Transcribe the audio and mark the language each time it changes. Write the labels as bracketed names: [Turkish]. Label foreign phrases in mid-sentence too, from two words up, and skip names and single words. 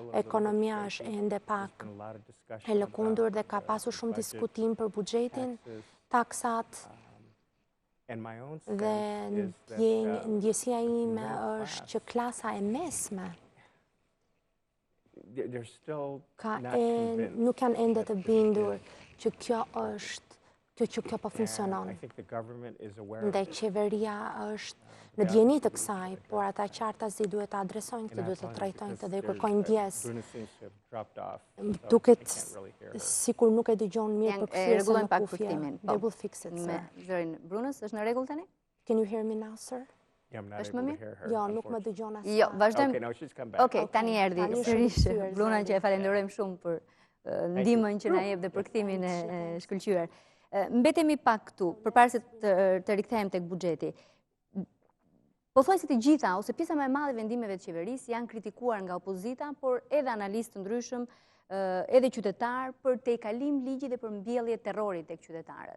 [Albanian] Ekonomia është ende pak e lëkundur dhe ka pasur shumë diskutim për buxhetin, taksat dhe ndjesia ime është që klasa e mesme nuk janë ende të bindur që kjo po funksionon. Dhe qeveria është në djeni të kësaj, por ata qartazi duhet të adresojnë këtë, duhet të trajtojnë këtë dhe kërkojnë ndjes. Duket sikur nuk e dëgjon mirë për kthjellën në kufje. [English] They will fix it. [Albanian] Me zërin Brunës, është në rregull tani? [English] Can you hear me now, sir? [Albanian] Është më mirë? Jo, nuk më dëgjon asnjë. Jo, vazhdojmë. Okej, tani erdhi sërish Bruna që e falenderojmë shumë për ndihmën që na jep dhe për kthimin e shkëlqyer. Mbetemi pak këtu, përpara se të rikthehem tek buxheti. Pothuajse të gjitha ose pjesa më e madhe e vendimeve të qeverisë janë kritikuar nga opozita, por edhe analistë të ndryshëm, edhe qytetar për tejkalim ligji dhe për mbjellje terrori tek qytetarët.